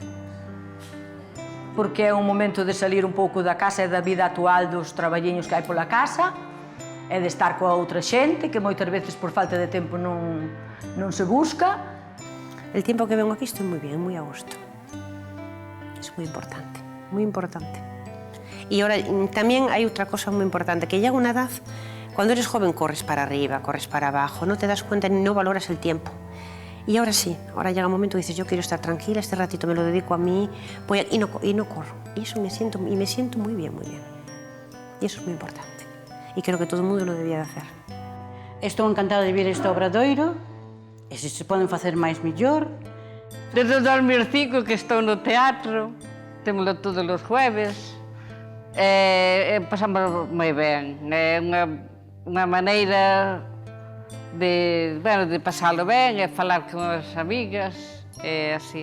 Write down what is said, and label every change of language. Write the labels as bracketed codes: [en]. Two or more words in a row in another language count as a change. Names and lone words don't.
[gl] Porque é un momento de salir un pouco da casa e da vida actual dos traballiños que hai pola casa, e de estar coa outra xente, que moitas veces por falta de tempo non se busca. [es] El tiempo que vengo aquí estoy moi bien, moi a gusto. Es moi importante, moi importante. [gl] E ahora tamén hai outra cosa moi importante, que llega unha edad, [es] cuando eres joven corres para arriba, corres para abajo, no te das cuenta ni no valoras el tiempo. Y ahora sí, ahora llega un momento que dices, yo quiero estar tranquila, este ratito me lo dedico a mí, y no corro. Y eso me siento muy bien, muy bien. Y eso es muy importante. Y creo que todo el mundo lo debía de hacer. [gl] Estou encantada de ver este obradoiro, e se se poden facer máis mellor. Desde o 2005 que estou no teatro, témolo todos os jueves, pasamos moi ben. É unha maneira de pasalo ben, e falar con as amigas, e así.